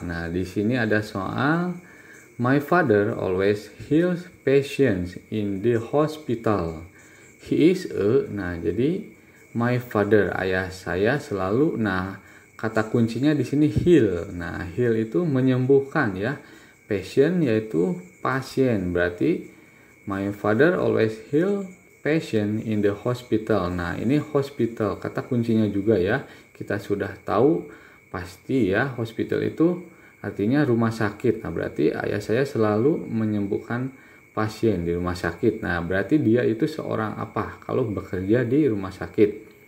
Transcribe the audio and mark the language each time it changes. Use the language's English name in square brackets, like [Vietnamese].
[Indonesian] Nah, di sini ada soal [English] my father always heals patients in the hospital. He is a. [Indonesian] Nah, jadi [English] my father, [Indonesian] ayah saya selalu. Nah, kata kuncinya di sini heal. Nah, heal itu menyembuhkan ya. Patient yaitu pasien. [English] Berarti my father always heal patient in the hospital. [Indonesian] Nah, ini hospital, kata kuncinya juga ya. Kita sudah tahu pasti ya, hospital itu artinya rumah sakit. Nah, berarti ayah saya selalu menyembuhkan pasien di rumah sakit. Nah, berarti dia itu seorang apa kalau bekerja di rumah sakit.